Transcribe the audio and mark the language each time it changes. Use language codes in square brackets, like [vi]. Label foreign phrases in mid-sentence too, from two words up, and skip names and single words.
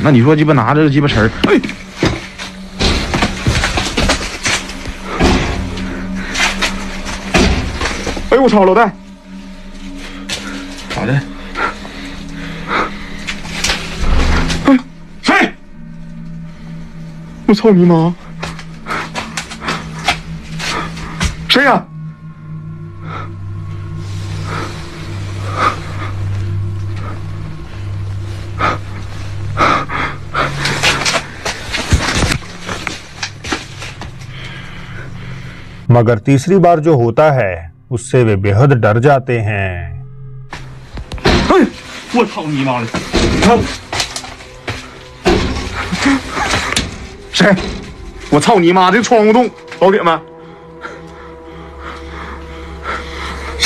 [zh] 那你说鸡巴拿着鸡巴词儿，哎，哎呦我操，老戴，咋的？哎，谁？我操你妈！谁呀？ [hi] मगर तीसरी बार जो होता है उससे वे बेहद डर जाते हैं। [zh] 我操你妈的！谁？我操你妈！这窗户洞，老铁们，谁？